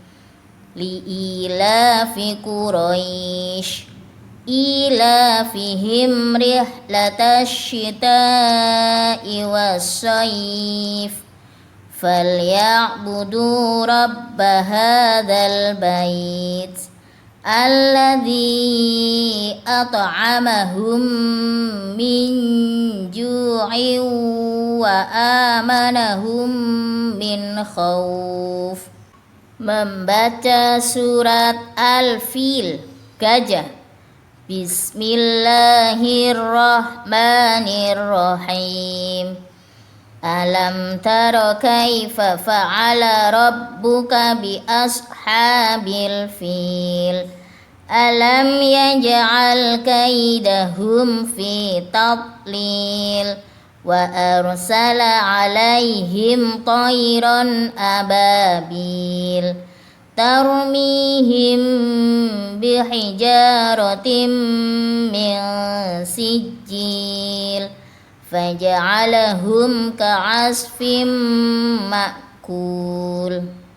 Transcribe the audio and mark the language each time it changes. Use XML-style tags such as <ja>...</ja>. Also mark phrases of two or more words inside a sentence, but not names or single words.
<ar>لِإِيلَافِ قُرَيْشٍ إِيلَافِهِمْ رِحْلَةَ الشِّتَاءِ وَالصَّيْفِ فَلْيَعْبُدُوا رَبَّ هَٰذَا الْبَيْتِ الَّذِي أَطْعَمَهُمْ مِنْ جُوعٍ وَآمَنَهُمْ مِنْ خَوْفٍ.</ar> <id>Membaca surat Al-Fil, gajah.</id> <ar>Bismillahirrahmanirrahim. أَلَمْ تَرَ كَيْفَ فَعَلَ رَبُّكَ بِأَصْحَابِ الْفِيلِ. أَلَمْ يَجْعَلْ كَيْدَهُمْ فِي تَضْلِيلٍ وَأَرْسَلَ عَلَيْهِمْ طَيْرًا أَبَابِيلَ تَرْمِيهِمْ بِحِجَارَةٍ مِنْ سِجِّيلٍ فَجَعَلَهُمْ كَعَصْفٍ مَأْكُولٍ.</ar>